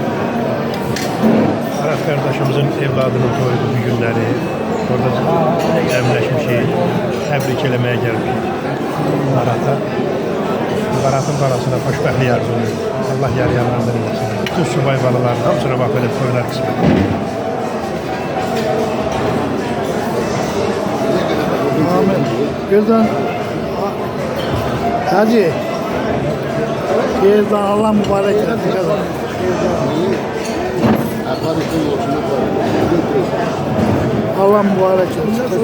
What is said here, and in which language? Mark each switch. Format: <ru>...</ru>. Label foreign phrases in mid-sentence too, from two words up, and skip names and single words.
<az>Barat kardeşimizin evladının toyudu bu günləri. Orada cəmləşmişik, təbrik eləməyə gəlmişik Barata. Baratın balasına xoşbəxtlik arzulayır. Allah yarayanlarından eləsin. Bütün subay balalarının hamısına bax belə toylar qismət. Amin.</az> <tr>Birden hadi. Birden Allah mübarek etsin. Allah mübarek etsin.</tr>